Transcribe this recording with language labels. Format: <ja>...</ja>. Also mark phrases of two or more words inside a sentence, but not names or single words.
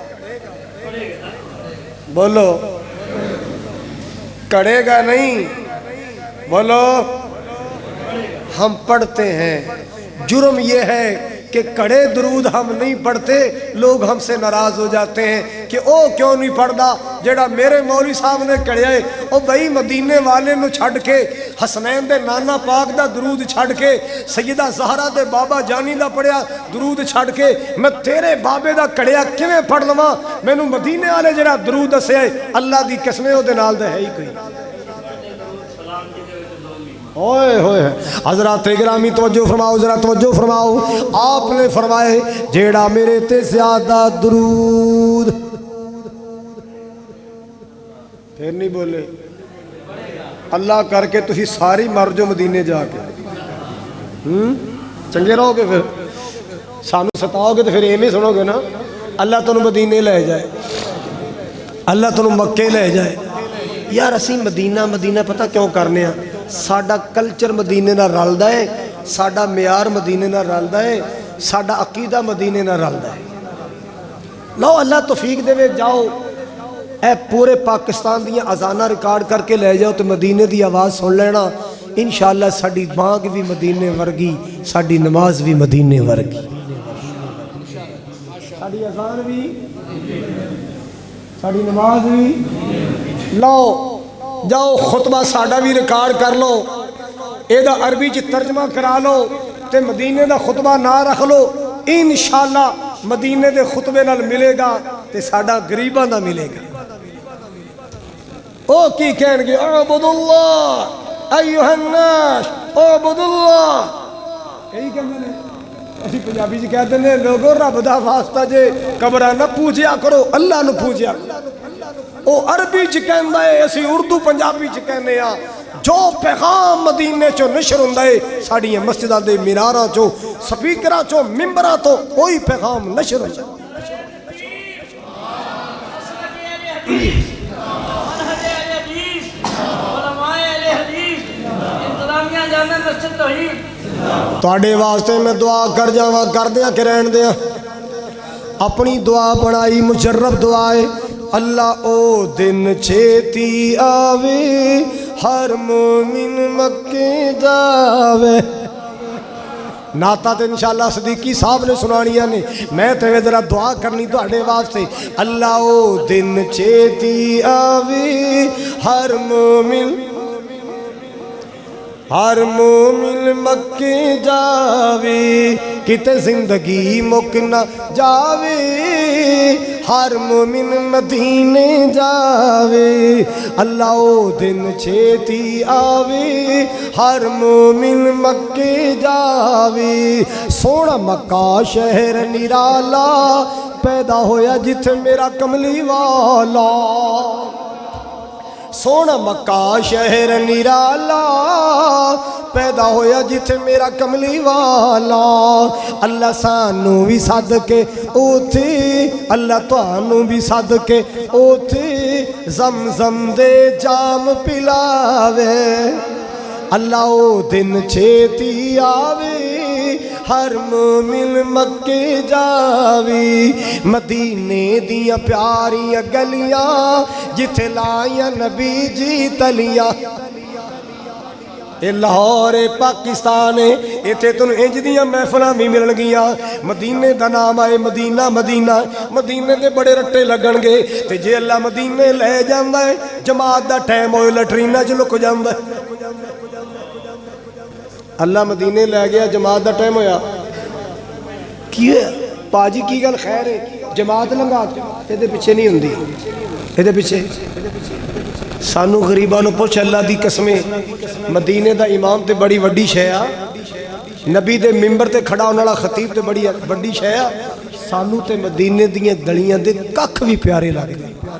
<ur>بولو کڑے گا نہیں، بولو ہم پڑھتے ہیں۔ جرم یہ ہے کہ کڑے درود ہم نہیں پڑھتے، لوگ ہم سے ناراض ہو جاتے ہیں کہ</ur> <pa>او کیوں نہیں پڑھدا جیڑا میرے مولوی صاحب نے کڑیا ہے۔ او بھائی مدینے والے نو چھڑ کے، حسنین دے نانا پاک دا درود چھڑ کے، سیدہ زہرا دے بابا جانی دا پڑھیا درود چھڑ کے میں تیرے بابے دا کڑیا کیویں پڑھ لواں؟ مینوں مدینے والے جڑا درود دسیا ہے اللہ دی قسم او دے نال دا ہے ہی کوئی۔ اوئے ہوئے حضرات گرامی توجہ فرماؤ، ذرا توجہ فرماؤ، آپ نے فرمائے جیڑا میرے تے زیادہ درود، پھر نہیں بولے اللہ کر کے تسی ساری مر جو مدینے جا کے چنگے رہو گے، پھر سانو ستاؤ گے تو پھر ایویں سنو گے نا۔ اللہ تنوں مدینے لے جائے، اللہ تنوں مکے لے جائے۔ یار اسی مدینہ مدینہ پتہ کیوں کرنے ہیں؟ ساڈا کلچر مدینے نہ رلدا ہے، ساڈا معیار مدینے نہ رلدا ہے، ساڈا عقیدہ مدینے نہ رلدا ہے۔ لو اللہ توفیق دے، جاؤ اے پورے پاکستان دیاں اذاناں ریکارڈ کر کے لے جاؤ تو مدینے دی آواز سن لینا، انشاءاللہ ساڈی بانگ بھی مدینے ورگی، ساڈی نماز بھی مدینے ورگی، ساڈی اذان بھی، ساڈی نماز بھی۔ لو جاؤ خطبہ ساڈا بھی ریکارڈ کر لو، اے دا عربی چ ترجمہ کرا لو تے مدینے دا خطبہ نہ رکھ لو، انشاءاللہ مدینے دے خطبے نال ملے گا تے ساڈا غریباں دا ملے گا۔ او کی کہن گے</pa> <ar>اعبد اللہ ایھا الناس اعبد اللہ،</ar> <pa>یہی کہندے نے، اسی پنجابی چ کہتے ہیں لوگو رب دا واسطہ جے قبراں نہ پوجیا کرو، اللہ نو پوجیا کرو۔ او عربی چ کہندا ہے، اسی اردو پنجابی چ کہنے ہاں، جو پیغام مدینے چو نشر ہوندا ہے ساڈیاں مسجداں دے میناراں چو، سپیکراں چو، ممبراں تو وہی پیغام نشر ہوندا ہے۔ تواڈے واسطے میں دعا کر جاواں، کر دیاں کہ رہن دیاں؟ اپنی دعا بنائی مجرب دعا ہے، اللہ او دن چھیتی آوے ہر مومن مکے جاوے۔ نعتہ تے انشاءاللہ صدیقی صاحب نے سنانیاں نے، میں تے ذرا دعا کرنی تواڈے واسطے، اللہ او دن چھیتی آوے ہر مومن مکے جاوے، کتے زندگی مک نہ جاوے، ہر مومن مدینے جاوے، اللہ او دن چھیتی آوے ہر مومن مکے جاوے۔ سونا مکہ شہر نرالا پیدا ہویا جتھے میرا کملی والا، سونا مکہ شہر نرالا پیدا ہویا جتھے میرا کملی والا، اللہ سانو بھی صدقے اوتھے، اللہ تانوں بھی صدقے اوتھے زمزم دے جام پلاوے، اللہ او دن چھیتی آوے ہر مومن مکے جاوی، مدینے دیاں پیاریاں گلیاں جتھے لائیاں نبی جی تلیاں۔ اے لاہور پاکستان ہے، ایتھے تنوں انج دیاں محفلاں بھی ملن گیاں، مدینے دا نام آئے مدینہ مدینہ، مدینے دے بڑے رٹے لگن گے، تے جے اللہ مدینے لے جاندا ہے جماعت دا ٹائم ہوئے لٹرینہ چ لک جاندا ہے۔ اللہ مدینے لے گیا جماعت دا ٹائم ہویا کی پاجی کی گل خیر ہے، جماعت لنگا یہ دے پیچھے نہیں ہوندی، یہ دے پیچھے سانو غریبانو پوچھ اللہ دی قسمیں، مدینے دا امام تے بڑی وڈی شے آ، نبی دے ممبر تے کھڑا ہونے والا خطیب تے بڑی وڈی شے آ، سانو تے مدینے دیاں گلیاں دے ککھ بھی پیارے لگ دے،</pa>